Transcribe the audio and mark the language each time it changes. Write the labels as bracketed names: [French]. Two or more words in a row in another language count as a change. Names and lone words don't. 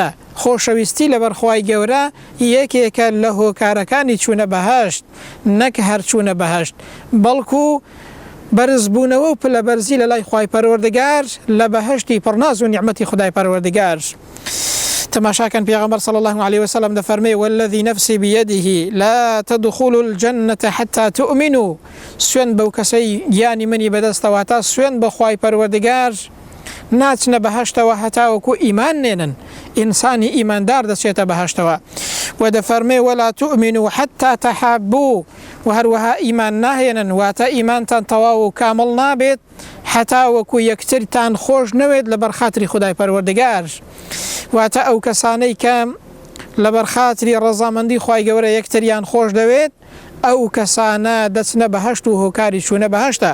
[Central Kurdish] خۆشەویستی لەبەر خوای گەورە یەکێکە لە هۆکارەکانی چوونە بەهەشت، نەک هەر چوونە بەهەشت، بەڵکو بەرزبوونەوە و پلەبەرزی لە لای خوای پەروەردگار لە بەهەشتی پڕناز و نیعمەتی خودای پەروەردگار. تماشاكن پیغمبر [Arabic] صلى الله عليه وسلم دفرمي والذي نفسي بيده لا تدخلوا الجنة حتى تؤمنوا. [Central Kurdish] سوين بو كسي يعني مني بدستواتا سوين بخواي پروردگار ناچنە بەهەشتەوە هەتاوەکو ئیمان نێنن، ئینسانی ئیماندار دەچێتە بەهەشتەوە. و دەفەرمێ [Arabic] ولا تؤمنوا حتى تحابوا، [Central Kurdish] و هەروەها ئیمان ناهێنن واتە ئیمانتان تەواو و کامڵ نابێت هەتاوەکو یەکترتان خۆش نەوێت لەبەر خاتری خودای پەروەردگار. واتە ئەو کەسانەی کە لەبەر خاتری ڕەزامەندی خوای گەورە یەکتریان خۆش دەوێت، ئەو کەسانە دەچنە بەهەشت و هۆکاری چوونە بەهەشتە.